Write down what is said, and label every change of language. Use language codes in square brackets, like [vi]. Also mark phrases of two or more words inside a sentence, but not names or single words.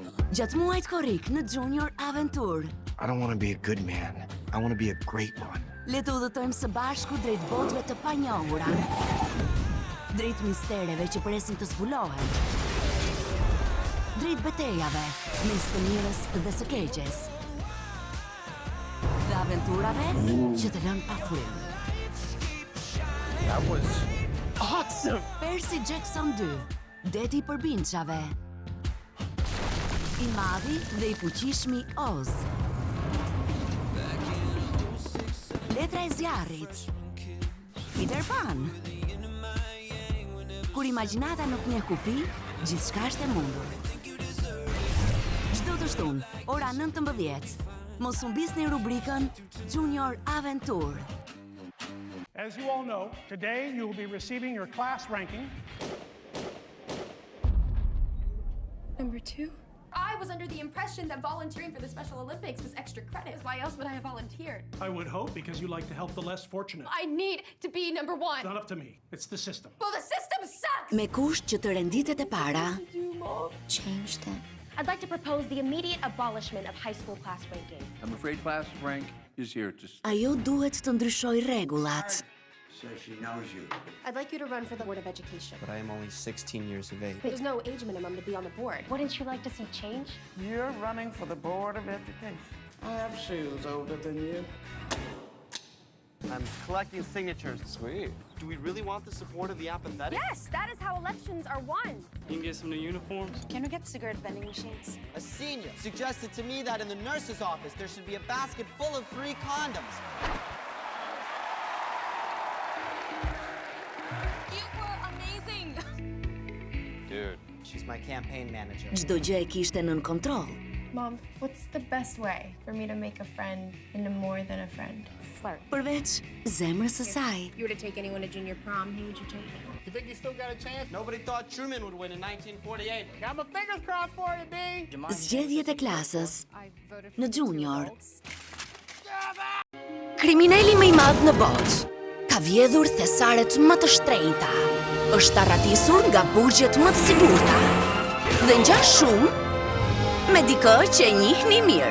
[sq] Gjatë muajt korrik në Junior Aventur. [en] I don't want to be a good man. I want to be a great one. [sq] Le të udhëtojmë së bashku drejt botëve të panjohura. Drejt mistereve që presin të zbulohen. Drejt betejave, mes të mirës dhe së keqes. Dhe aventurave që të lënë pa frymë. [en] That was awesome! [sq] Percy Jackson 2, deti i përbinçave. I madhi dhe i fuqishmi Oz. Letra e zjarrit. Peter Pan. Kur imagjinata nuk njeh kufi, gjithçka është e mundur. Çdo të shtunë, ora 19. Mos humbisni rubrikën Junior Aventur. [en] As you all know, today you will be receiving your class ranking. Number 2? I was under the impression that volunteering for the Special Olympics was extra credit. Why else would I have volunteered? I would hope because you like to help the less fortunate. I need to be number 1. It's not up to me. It's the system. Well, the system sucks! [sq] Me kusht që të renditet e para. [en] Change that. I'd like to propose the immediate abolishment of high school class ranking. I'm afraid class rank is here to stay. [sq] Ajo duhet të ndryshoj rregullat. [en] So she knows you. I'd like you to run for the Board of Education. But I am only 16 years of age. There's no age minimum to be on the board. Wouldn't you like to see change? You're running for the Board of Education. I have shoes older than you. I'm collecting signatures. Sweet. Do we really want the support of the apathetic? Yes, that is how elections are won. You can get some new uniforms. Can we get cigarette vending machines? A senior suggested to me that in the nurse's office there should be a basket full of free condoms. You were amazing! Dude, she's my campaign manager. [sq] Çdo gjë e kishte nën kontroll. [en] Mom, what's the best way for me to make a friend into more than a friend? Flirt. [sq] Përveç zemrës së saj. [en] If you were to take anyone to junior prom, who would you take? You think you still got a chance? Nobody thought Truman would win in 1948. Got my fingers crossed for you, B. [sq] Zgjedhjet e klasës në Junior. Kriminali më i madh në botë ka vjedhur thesaret më të shtrenjta. Është arratisur nga burgjet më të sigurta. Dhe ngjan shumë me dikë që e njihni mirë.